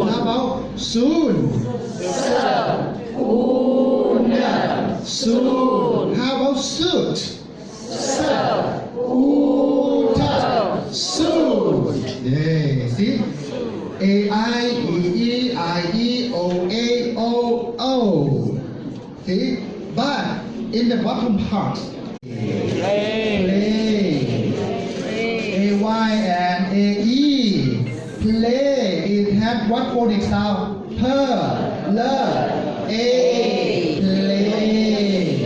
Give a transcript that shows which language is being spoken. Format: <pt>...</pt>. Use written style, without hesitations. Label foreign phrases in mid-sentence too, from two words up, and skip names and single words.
<en>How about soon? Soon. How about suit? Soon. Yeah. See? A-I-E-E-I-E-O-A-O-O. See? But in the bottom part, play. A-Y and A-E. Play. It has what phonic sound? A. Play.</en>